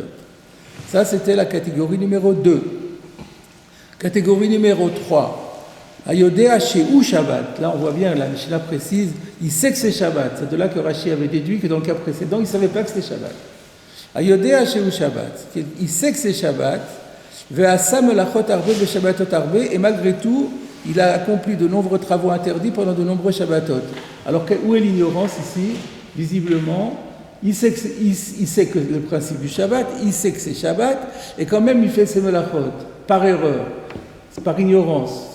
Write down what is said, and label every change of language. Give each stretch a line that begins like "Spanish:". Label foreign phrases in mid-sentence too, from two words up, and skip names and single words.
French: Ça, c'était la catégorie numéro 2. Catégorie numéro 3.
Hebrew: היודע שהוא שבת.
French: Là, on voit bien, la Mishnah précise, il sait que c'est Shabbat. C'est de là que Rashi avait déduit que dans le cas précédent, il ne savait pas que c'était Shabbat.
Hebrew: היודע שהוא שבת.
French: Il sait que c'est Shabbat.
Hebrew: ועשה מלאכות הרבה בשבתות הרבה.
French: Et malgré tout, il a accompli de nombreux travaux interdits pendant de nombreux Shabbatot. Alors, où est l'ignorance ici? Visiblement, il sait que le principe du Shabbat, il sait que c'est Shabbat, et quand même il fait ses melachot, par erreur, par ignorance.